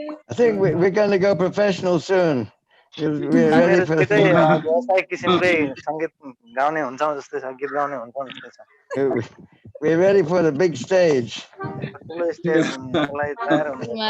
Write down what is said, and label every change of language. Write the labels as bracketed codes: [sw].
[en] I think we're going to go professional soon. We're ready for [ne] व्यावसायिक किसिमकै संगीत गाउने हुन्छौँ जस्तै छ गीत गाउने हुन्छौँ जस्तै छ [en] We're ready for the big stage. [ne] ठुलो स्टेजलाई तयार हुनु